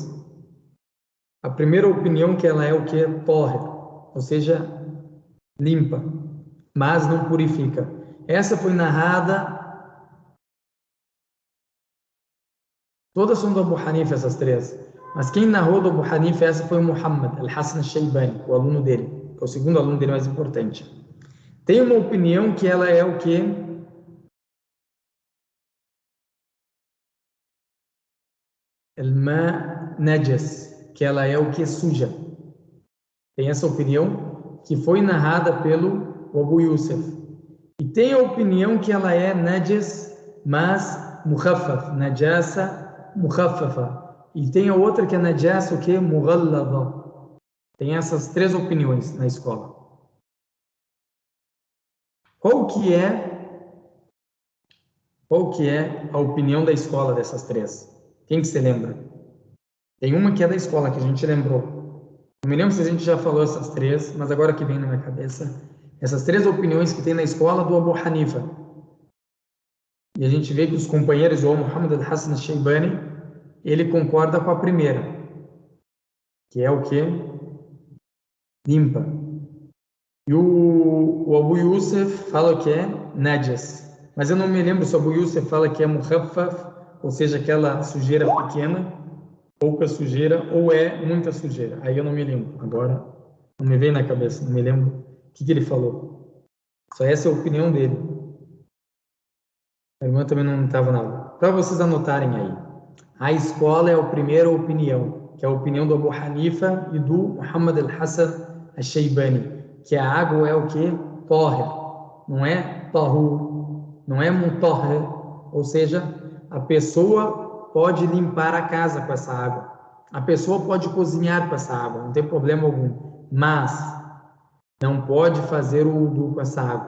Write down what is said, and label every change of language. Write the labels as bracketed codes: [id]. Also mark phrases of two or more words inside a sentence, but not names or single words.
[pt] A primeira opinião que ela é o que? Tahir, ou seja, limpa, mas não purifica. Essa foi narrada, todas são do Abu Hanifa, essas 3. Mas quem narrou do Abu Hanifa, essa foi o Muhammad al-Hasan al-Shaybani, o aluno dele, que é o segundo aluno dele mais importante. Tem uma opinião que ela é o que? [ar] الماء نجس, [pt] que ela é o que? Suja. Tem essa opinião que foi narrada pelo Abu Yusuf. E tem a opinião que ela é najas, mas mukhaffaf, [ar] نجاسة مخففة. [pt] E tem a outra que é najasa o que? Mughallada. Tem essas 3 opiniões na escola. Qual que é a opinião da escola dessas 3? Quem que se lembra? Tem uma que é da escola, que a gente lembrou. Não me lembro se a gente já falou essas 3, mas agora que vem na minha cabeça. Essas 3 opiniões que tem na escola do Abu Hanifa. E a gente vê que os companheiros, o Muhammad al-Hasan al-Shaybani, ele concorda com a primeira, que é o que? Limpa. E o Abu Yusuf fala que é najas. Mas eu não me lembro se o Abu Yusuf fala que é mukhaffaf, ou seja, aquela sujeira pequena, pouca sujeira, ou é muita sujeira. Aí eu não me lembro. Agora não me vem na cabeça, não me lembro o que ele falou. Só essa é a opinião dele. A irmã também não estava na aula. Para vocês anotarem aí. A escola é a primeira opinião, que é a opinião do Abu Hanifa e do Muhammad al-Hasan al-Shaybani, que a água é o que? Tahir, não é tahur, não é mutahhir, ou seja, a pessoa pode limpar a casa com essa água, a pessoa pode cozinhar com essa água, não tem problema algum, mas não pode fazer o wudu com essa água.